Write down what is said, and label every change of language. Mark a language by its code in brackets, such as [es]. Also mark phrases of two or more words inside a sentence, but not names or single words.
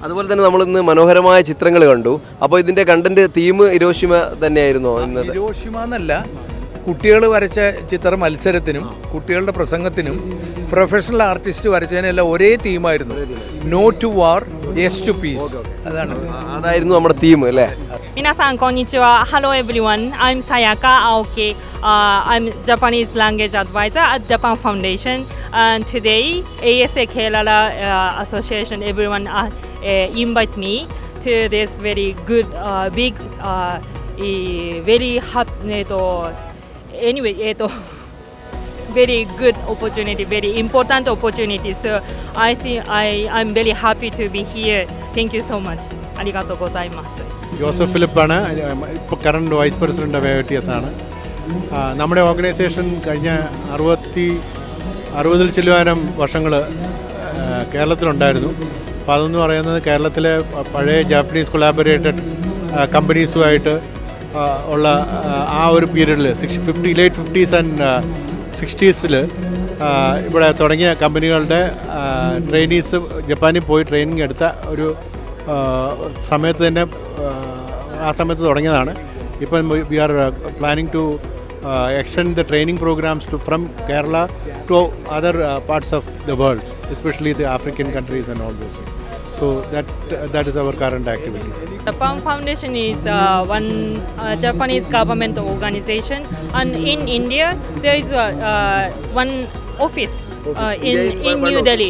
[ml] അതുപോലെ തന്നെ നമ്മളിന്ന് മനോഹരമായ ചിത്രങ്ങൾ കണ്ടു. അപ്പോൾ ഇതിൻ്റെ [en] content theme [ml] ഹിരോഷിമ തന്നെയായിരുന്നോ ഇന്നത്? ഹിരോഷിമ എന്നല്ല, കുട്ടികൾ വരച്ച ചിത്ര മത്സരത്തിനും കുട്ടികളുടെ പ്രസംഗത്തിനും [en] professional artist [ml] വരച്ചതിനെല്ലാം ഒരേ തീമായിരുന്നു. [en] No to war, yes to peace. [ml] അതായിരുന്നു നമ്മുടെ തീം അല്ലേ? [ja] 皆さんこんにちは。 [en] Hello everyone. I'm Sayaka Aoki. I'm Japanese language advisor at Japan Foundation. And today, ASA Kerala Association, everyone invite me to this very good, big, very happy. Anyway, very good opportunity, very important opportunity. So I think I'm very happy to be here. Thank you so much. [ja] ありがとうございます。 [ml] ജോസഫ് ഫിലിപ്പാണ്, ഇപ്പോൾ [en] current vice president of AOTS [ml] ആണ്. നമ്മുടെ ഓർഗനൈസേഷൻ കഴിഞ്ഞ 60 ചില്ലുവാനം വർഷങ്ങൾ കേരളത്തിലുണ്ടായിരുന്നു. അപ്പോൾ അതെന്ന് പറയുന്നത് കേരളത്തിലെ പഴയ [en] Japanese collaborated [ml] കമ്പനീസുമായിട്ട് ഉള്ള ആ ഒരു പീരീഡിൽ [en] late 50s and 60s [ml] ഇവിടെ തുടങ്ങിയ കമ്പനികളുടെ ട്രെയിനീസ് ജപ്പാനിൽ പോയി ട്രെയിനിങ് എടുത്ത ഒരു സമയത്ത് തന്നെ ആ സമയത്ത് തുടങ്ങിയതാണ്. [en] ഇപ്പം we are planning to extend the training programs from Kerala to other parts of the world, especially the African countries and all those. So that is our current activity. Japan Foundation is one Japanese government organization, and in India there is one office in New Delhi.